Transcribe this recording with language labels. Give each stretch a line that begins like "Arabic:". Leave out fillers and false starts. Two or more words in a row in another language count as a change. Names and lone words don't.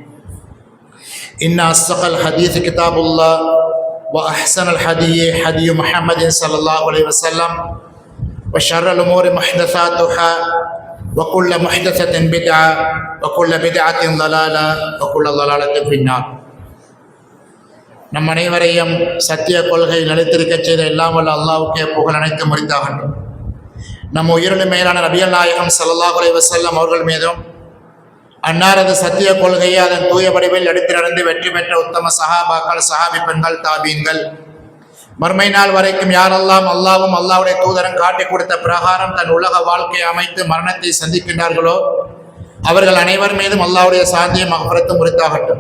Arabic: إن أصدق الحديث كتاب الله وأحسن الحديث حديث محمد صلى الله عليه وسلم وشر الأمور محدثاتها وكل محدثة بدعة وكل بدعة ضلالة وكل ضلالة في النار.
Tamil: நம் அனைவரையும் சத்திய கொள்கை நிலைத்திருக்க செய்த எல்லாம் வல்ல அல்லாஹ்வுக்கே புகழ் அனைத்து முறித்தாகட்டும். நம் உயிரினும் மேலான நபிகள் நாயகம்
Arabic: صلى الله عليه وسلم
Tamil: அவர்கள் மீதும் அன்னாரது சத்திய கொள்கையை அதன் தூய வடிவில் எடுத்து நடந்து வெற்றி பெற்ற உத்தம சஹாபாக்கள், சஹாபி பெண்கள், தாபீன்கள், மறுமை நாள் வரைக்கும் யாரெல்லாம் அல்லாஹ்வும் அல்லாஹ்வுடைய தூதரும் காட்டி கொடுத்த பிரகாரம் தன் உலக வாழ்க்கையை அமைத்து மரணத்தை சந்திக்கின்றார்களோ அவர்கள் அனைவர் மீதும் அல்லாஹ்வுடைய சாந்தியும் மக்ஃபிரத்தும் உரித்தாகட்டும்.